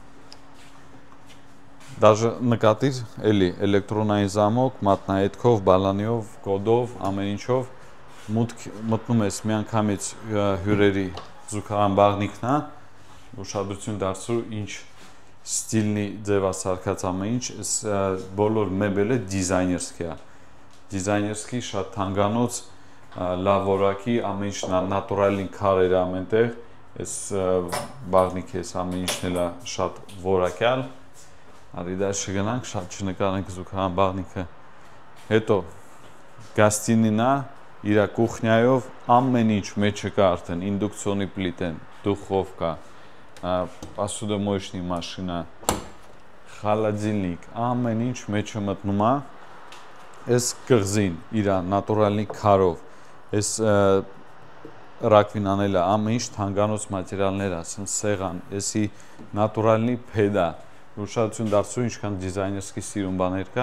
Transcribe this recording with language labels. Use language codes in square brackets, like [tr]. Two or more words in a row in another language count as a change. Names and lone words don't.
[hy] Դաժե նկատիր, էլի էլեկտրոնային զամոկ, մատնահետքով, բալանիով, կոդով, ամեն ինչով մտնում ես միանգամից հյուրերի զուգարան բաղնիքն է, ուշադրություն դարձրու ինչ ստիլնի ձևասարքած ամեն ինչ, այս բոլոր մեբելը դիզայներսկի է, դիզայներսկի շատ թանկանոց, լավ որակի, ամեն ինչ նատուրալին քարեր ամենտեղ, այս բաղնիքը այս ամեն ինչն էլ է շատ որակյալ, արի դա չգնանք, շատ չնկարենք զուգարան բաղնիքը, հետո գաստինին է, իրա կուխնյայով ամեն ինչ մեջը կա արդեն, ինդուկցիոնի պլիտեն, դուխովկա, [ru] посудомоечная машина, холодильник, [hy] ամեն ինչ մեջը մտնում է, այս կղզին իրա նատուրալնի քարով, այս ռակվին անելը ամեն ինչ թանկանոց մատերիալներ, ասեմ սեղան, էսի նատուրալնի փեդա, ուշադրություն դարձրու ինչքան դիզայներսկի սիրուն բաներ կա,